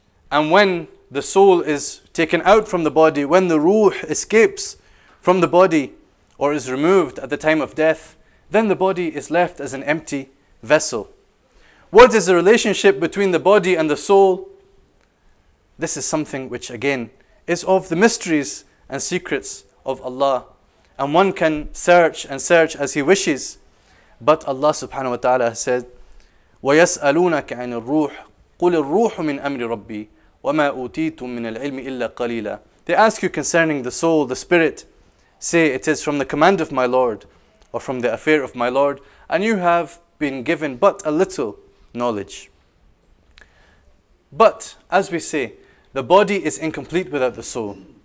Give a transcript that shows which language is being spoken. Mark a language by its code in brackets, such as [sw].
[en] And when the soul is taken out from the body, when the ruh escapes from the body or is removed at the time of death, then the body is left as an empty vessel. What is the relationship between the body and the soul? This is something which again is of the mysteries and secrets of Allah. And one can search and search as he wishes. But Allah subhanahu wa ta'ala said, [ar] وَيَسْأَلُونَكَ عَنِ الرُّوحِ قُلِ الرُّوحُ مِنْ أَمْرِ رَبِّي وَمَا أُوتِيتُم مِّنَ الْعِلْمِ إِلَّا قَلِيلًا. [en] They ask you concerning the soul, the spirit. Say, it is from the command of my Lord, or from the affair of my Lord, and you have been given but a little knowledge. But, as we say, the body is incomplete without the soul.